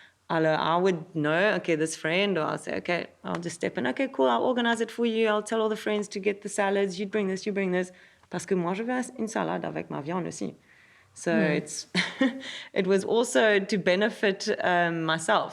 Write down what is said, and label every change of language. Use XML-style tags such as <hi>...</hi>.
<en>I would know, okay, this friend, or I'll say, okay, I'll just step in. Okay, cool, I'll organize it for you. I'll tell all the friends to get the salads. You bring this, you bring this.</en> <fr>Parce que moi, je veux une salade avec ma viande aussi.</fr> <en>So it was also to benefit myself.</en>